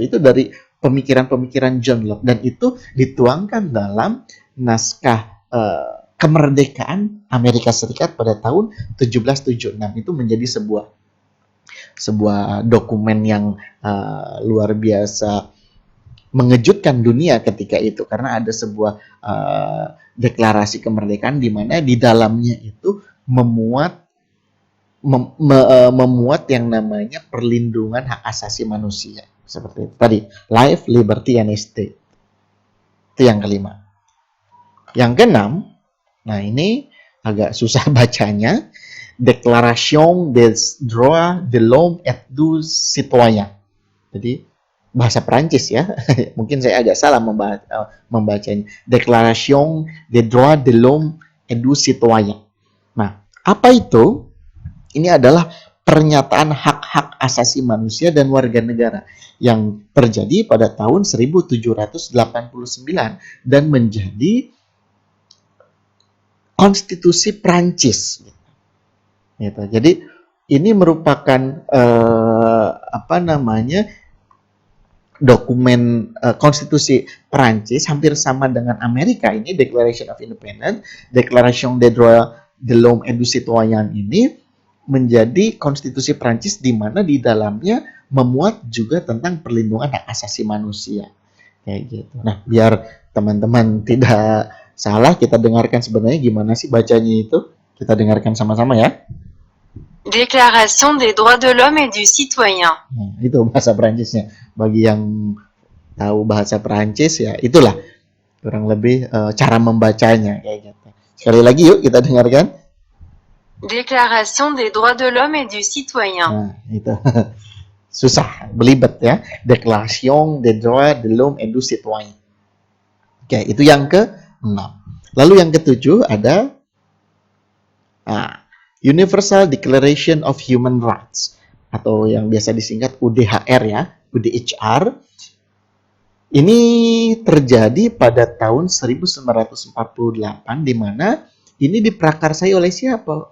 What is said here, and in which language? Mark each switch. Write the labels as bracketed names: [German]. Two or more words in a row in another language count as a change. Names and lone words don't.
[Indonesian] Itu dari pemikiran-pemikiran John Locke, dan itu dituangkan dalam naskah kemerdekaan Amerika Serikat pada tahun 1776 itu menjadi sebuah dokumen yang luar biasa mengejutkan dunia ketika itu, karena ada sebuah deklarasi kemerdekaan di mana di dalamnya itu memuat yang namanya perlindungan hak asasi manusia, seperti itu tadi, [English] life, liberty, and estate. [Indonesian] Itu yang kelima. Yang keenam, nah ini agak susah bacanya, [French] Déclaration des droits de l'homme et du citoyen. [Indonesian] Jadi bahasa Perancis ya, mungkin saya agak salah membacanya. [French] Déclaration des droits de l'homme et du citoyen. [Indonesian] Nah, apa itu? Ini adalah pernyataan hak-hak asasi manusia dan warga negara yang terjadi pada tahun 1789 dan menjadi konstitusi Prancis. Gitu. Jadi ini merupakan dokumen konstitusi Prancis, hampir sama dengan Amerika ini, Declaration of Independence, Declaration des droits de l'homme et du citoyen ini menjadi konstitusi Prancis di mana di dalamnya memuat juga tentang perlindungan hak asasi manusia. Kayak gitu. Nah, biar teman-teman tidak salah, kita dengarkan sebenarnya gimana sih bacanya itu. Kita dengarkan sama-sama ya. [French] Déclaration des droits de l'homme et du citoyen. [Indonesian] Nah, itu bahasa Perancisnya. Bagi yang tahu bahasa Perancis ya, itulah kurang lebih cara membacanya kayak gitu. Sekali lagi yuk kita dengarkan. [French] Déclaration des droits de l'homme et du citoyen. [Indonesian] Nah, itu susah, belibet ya. [French] Déclaration des droits de l'homme et du citoyen. [Indonesian] Oke, itu yang ke-6. Lalu yang ke-7 ada Universal Declaration of Human Rights, atau yang biasa disingkat UDHR ya, UDHR. Ini terjadi pada tahun 1948 di mana ini diprakarsai oleh siapa?